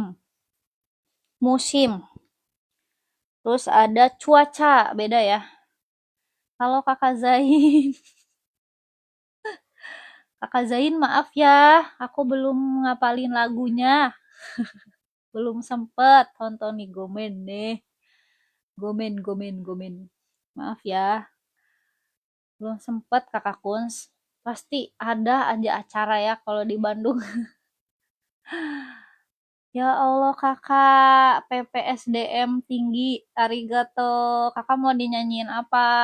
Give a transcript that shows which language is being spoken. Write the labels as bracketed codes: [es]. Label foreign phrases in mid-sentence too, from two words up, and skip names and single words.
[id] Musim. Terus ada cuaca, beda ya. Kalau kakak Zain, kakak Zain maaf ya, aku belum ngapalin lagunya. Belum sempet tonton nih Gomen deh. [ja] ごめん、ごめん、ごめん. [id] Maaf ya, belum sempet kakak Kuns. Pasti ada aja acara ya kalau di Bandung. Ya Allah kakak, PPSDM tinggi, arigato. Kakak mau dinyanyiin apa?